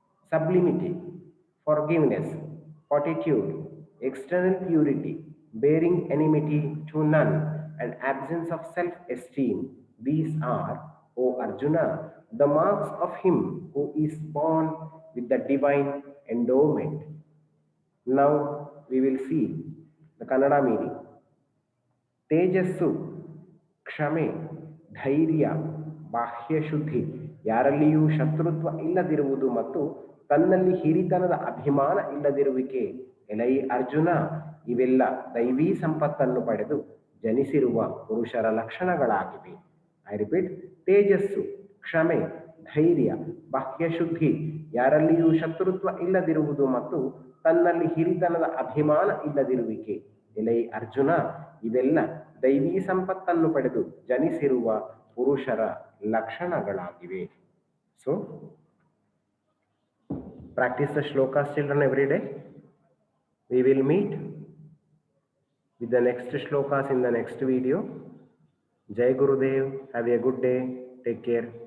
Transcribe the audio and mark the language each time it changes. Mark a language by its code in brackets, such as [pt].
[en] Sublimity, forgiveness, fortitude, external purity, bearing enmity to none, and absence of self-esteem. These are, O Arjuna, the marks of him who is born with the divine endowment. Now we will see the Kannada meaning. [kn] ತೇಜಸ್ಸು, ಕ್ಷಮೆ, ಧೈರ್ಯ, ಬಾಹ್ಯಶುದ್ಧಿ, ಯಾರಲ್ಲಿಯೂ ಶತ್ರುತ್ವ ಇಲ್ಲದಿರುವುದು ಮತ್ತು ತನ್ನಲ್ಲಿ ಹಿರಿತನದ ಅಭಿಮಾನ ಇಲ್ಲದಿರುವಿಕೆ. ಎಲೈ ಅರ್ಜುನ, ಇವೆಲ್ಲ ದೈವೀ ಸಂಪತ್ತನ್ನು ಪಡೆದು ಜನಿಸಿರುವ ಪುರುಷರ ಲಕ್ಷಣಗಳಾಗಿವೆ. [en] I repeat. [kn] ತೇಜಸ್ಸು, ಕ್ಷಮೆ, ಧೈರ್ಯ, ಬಾಹ್ಯಶುದ್ಧಿ, ಯಾರಲ್ಲಿಯೂ ಶತ್ರುತ್ವ ಇಲ್ಲದಿರುವುದು ಮತ್ತು ತನ್ನಲ್ಲಿ ಹಿರಿತನದ ಅಭಿಮಾನ ಇಲ್ಲದಿರುವಿಕೆ. ಎಲೈ ಅರ್ಜುನ, ಇವೆಲ್ಲ ದೈವೀ ಸಂಪತ್ತನ್ನು ಪಡೆದು ಜನಿಸಿರುವ ಪುರುಷರ ಲಕ್ಷಣಗಳಾಗಿವೆ. [en] So practice the shlokas, children, every day. We will meet with the next shlokas in the next video. Jai Gurudev. Have a good day. Take care.